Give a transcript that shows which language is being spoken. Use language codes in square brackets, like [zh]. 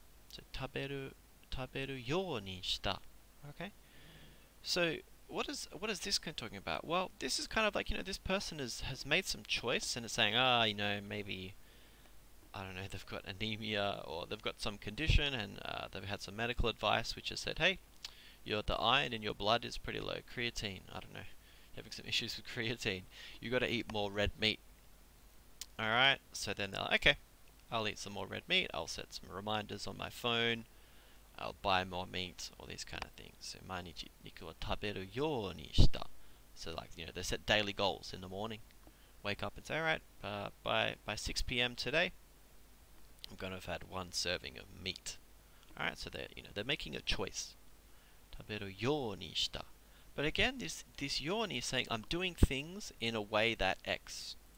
[ja] So 食べるようにした. [en] Okay. So what is this kind of talking about? Well, this is kind of like, you know, this person has made some choice and is saying, you know, maybe, I don't know, they've got anemia or they've got some condition and they've had some medical advice which has said, hey, the iron in your blood is pretty low. Creatine, I don't know, having some issues with creatine. You got to eat more red meat. Alright, so then they're like, okay, I'll eat some more red meat. I'll set some reminders on my phone. I'll buy more meat, all these kind of things. [ja] So 毎日肉を食べるようにした. [en] So like, you know, they set daily goals in the morning. Wake up and say, alright, by 6 p.m. today, I'm going to have had one serving of meat. Alright, so they're making a choice. [ja] taberu you ni shita. [en] But again, this yo ni is saying I'm doing things in a way that X.